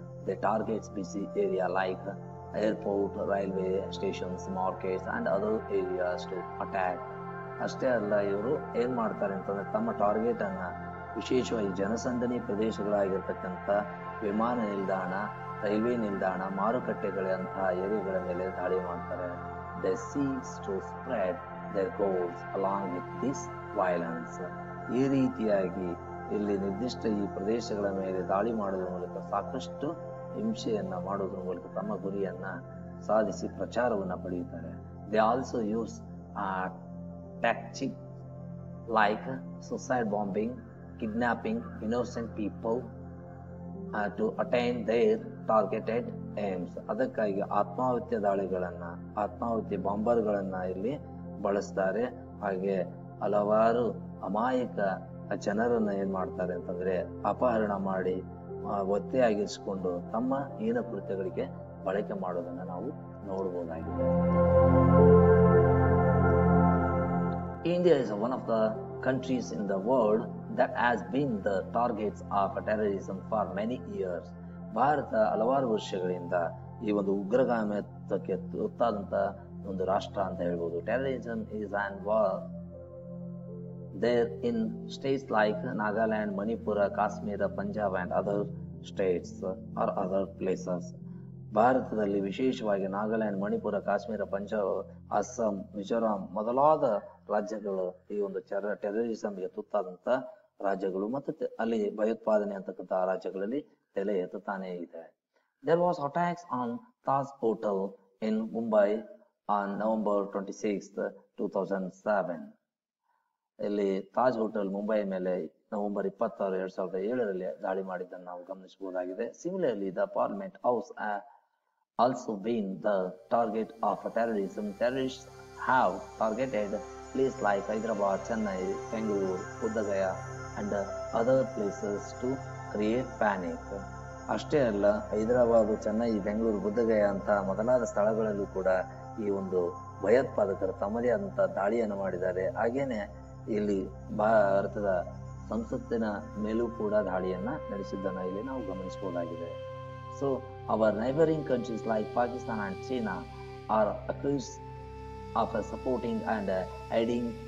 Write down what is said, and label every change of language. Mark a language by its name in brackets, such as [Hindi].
[English] They targets busy area like airport, railway stations, markets and other areas to attack. [Kannada] ಅಷ್ಟೇ ಅಲ್ಲ, ಇವರು ಏನ್ ಮಾಡ್ತಾರೆ ಅಂತಂದ್ರೆ ತಮ್ಮ ಟಾರ್ಗೆಟ್ ಅನ್ನ ವಿಶೇಷವಾಗಿ ಜನಸಂದಣಿ ಪ್ರದೇಶಗಳಾಗಿರ್ತಕ್ಕಂಥ ವಿಮಾನ ನಿಲ್ದಾಣ, ರೈಲ್ವೆ ನಿಲ್ದಾಣ, ಮಾರುಕಟ್ಟೆಗಳಂತಹ ಏರಿಯಾಗಳ ಮೇಲೆ ದಾಳಿ ಮಾಡ್ತಾರೆ. [English] They seek to spread their goals along with this violence. [Kannada] ಈ ರೀತಿಯಾಗಿ ಇಲ್ಲಿ ನಿರ್ದಿಷ್ಟ ಈ ಪ್ರದೇಶಗಳ ಮೇಲೆ ದಾಳಿ ಮಾಡೋದ್ರ ಮೂಲಕ ಸಾಕಷ್ಟು ಹಿಂಸೆಯನ್ನ ಮಾಡೋದ್ರ ಮೂಲಕ ತಮ್ಮ ಗುರಿಯನ್ನ ಸಾಧಿಸಿ ಪ್ರಚಾರವನ್ನ ಪಡೆಯುತ್ತಾರೆ. [English] They also use tactics like suicide bombing, kidnapping innocent people to attain their targeted aims. [Kannada] ಅದಕ್ಕಾಗಿ ಆತ್ಮಾಹುತಿ ದಾಳಿಗಳನ್ನ, ಆತ್ಮಾಹುತಿ ಬಾಂಬರ್ಗಳನ್ನ ಇಲ್ಲಿ ಬಳಸ್ತಾರೆ. ಹಾಗೆ ಹಲವಾರು ಅಮಾಯಕ ಜನರನ್ನ ಏನ್ ಮಾಡ್ತಾರೆ ಅಂತಂದ್ರೆ ಅಪಹರಣ ಮಾಡಿ ಒತ್ತೆಯಾಗಿರಿಸಿಕೊಂಡು ತಮ್ಮ ಹೀನ ಕೃತ್ಯಗಳಿಗೆ ಬಳಕೆ ಮಾಡೋದನ್ನ ನಾವು ನೋಡಬಹುದಾಗಿದೆ. [English] India is one of the countries in the world that has been the targets of terrorism for many years. [Kannada] Bharat ಹಲವಾರು ವರ್ಷಗಳಿಂದ ಈ ಒಂದು ಉಗ್ರಗಾಮಿತ್ವಕ್ಕೆ ತುತ್ತಾದಂತ ಒಂದು ರಾಷ್ಟ್ರ ಅಂತ ಹೇಳ್ಬೋದು. [English] Terrorism is an war there in states like Nagaland, Manipura, Kashmir, Punjab and other states or other places. [Kannada] ಭಾರತದಲ್ಲಿ ವಿಶೇಷವಾಗಿ ನಾಗಾಲ್ಯಾಂಡ್, ಮಣಿಪುರ, ಕಾಶ್ಮೀರ, ಪಂಜಾಬ್, ಅಸ್ಸಾಂ, ಮಿಜೋರಾಂ ಮೊದಲಾದ ರಾಜ್ಯಗಳು ಈ ಒಂದು ಟೆರರಿಸಂಗೆ ತುತ್ತಾದಂತ ರಾಜ್ಯಗಳು ಮತ್ತು ಅಲ್ಲಿ ಭಯೋತ್ಪಾದನೆ ಅಂತಕ್ಕಂಥ ರಾಜ್ಯಗಳಲ್ಲಿ ತಲೆ ಎತ್ತುತ್ತಾನೆ ಇದೆ. [English] There was attacks on Taj Hotel in Mumbai on November 26th, 2007. ಇಲ್ಲಿ Taj hotel Mumbai ಮೇಲೆ November 26, 2007ರಲ್ಲಿ ದಾಳಿ ಮಾಡಿದ್ದನ್ನು ನಾವು ಗಮನಿಸಬಹುದಾಗಿದೆ. Similarly, the Parliament House also been the target of terrorism. Terrorists have targeted places like Hyderabad, Chennai, Bangalore, Bodh Gaya and other places to create panic. [Kannada] ಅಷ್ಟೇ ಅಲ್ಲ, ಹೈದರಾಬಾದ್, ಚೆನ್ನೈ, ಬೆಂಗಳೂರು, ಬುದ್ಧಗಯಾ ಅಂತ ಮೊದಲಾದ ಸ್ಥಳಗಳಲ್ಲೂ ಕೂಡ ಈ ಒಂದು ಭಯೋತ್ಪಾದಕರು ತಮ್ಮದೇ ಆದಂತಹ ದಾಳಿಯನ್ನು ಮಾಡಿದ್ದಾರೆ. ಹಾಗೇನೆ ಇಲ್ಲಿ ಭಾರತದ ಸಂಸತ್ತಿನ ಮೇಲೂ ಕೂಡ ದಾಳಿಯನ್ನ ನಡೆಸಿದ್ದನ್ನ ಇಲ್ಲಿ ನಾವು ಗಮನಿಸಬಹುದಾಗಿದೆ. [English] So our neighboring countries like Pakistan and China are accused of supporting and aiding